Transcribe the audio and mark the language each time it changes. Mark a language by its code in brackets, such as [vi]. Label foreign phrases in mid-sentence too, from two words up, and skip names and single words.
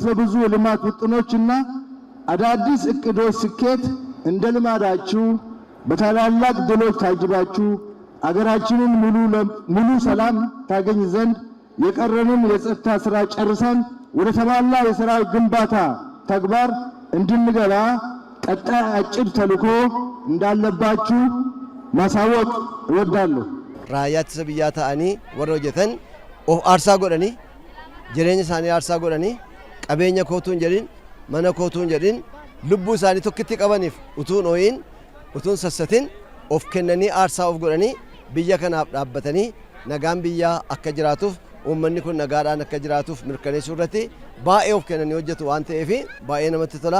[am] ብዙ የልማት ውጥኖችና አዳዲስ እቅዶች ስኬት እንደ ልማዳችሁ በታላላቅ ድሎች ታጅባችሁ አገራችንን ሙሉ ሰላም ታገኝ ዘንድ የቀረንን የጸጥታ ስራ ጨርሰን ወደ ተሟላ የሥራ ግንባታ ተግባር እንድንገባ ቀጣይ አጭር ተልዕኮ እንዳለባችሁ ማሳወቅ እወዳለሁ። [om] ራያ ittisa biyyaa ta'anii warra hojjetan of aarsaa godhanii jireenya isaanii aarsaa godhanii qabeenya kootuun jedhin mana kootuun jedhin lubbuu isaanii tokkitti qabaniif utuun ooyin utuun sassatin of kennanii aarsaa of godhanii biyya kanaaf dhaabbatanii nagaan biyyaa akka jiraatuuf uummanni kun nagaadhaan akka jiraatuuf mirkaneessuu irratti baay'ee of kennanii hojjetu waan ta'eef baay'ee namatti tola.